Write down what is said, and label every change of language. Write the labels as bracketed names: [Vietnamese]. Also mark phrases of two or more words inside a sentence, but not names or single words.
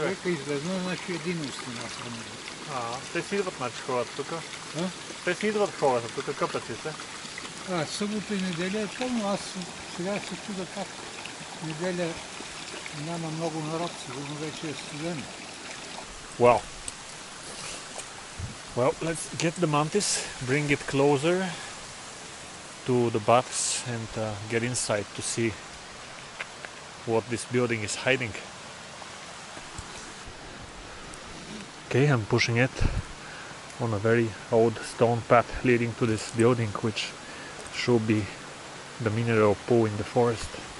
[Bulgarian] Човека излезна, значи един устина само. Те си идват, значи, хората тук. Те си идват хората тук, къпят си се. Събота и неделя е пълно. Аз сега се чуда как неделя няма много народ, сигурно вече е студено. [English] Wow. Well, let's get the Mantis, bring it closer to the baths and get inside to see what this building is hiding. Okay, I'm pushing it on a very old stone path leading to this building, which should be the mineral pool in the forest.